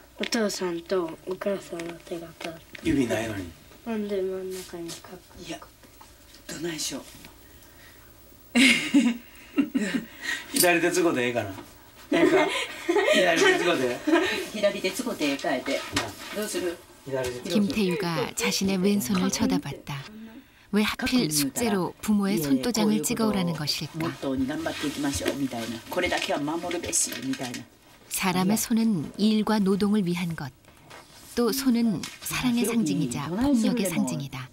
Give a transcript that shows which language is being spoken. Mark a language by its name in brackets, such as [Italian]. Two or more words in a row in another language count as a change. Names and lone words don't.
[Japanese] お父さんとお母さんの手形指ないのに。ほんで真ん中に書く。いやどないしょう。左手つこでええかな。ええか？左手つこで。左手つこでええかえて。どうする？ [Korean] 김태유가 자신의 왼손을 쳐다봤다. 왜 하필 숙제로 부모의 손도장을 찍어오라는 것일까? 사람의 손은 일과 노동을 위한 것, 또 손은 사랑의 상징이자 폭력의 상징이다.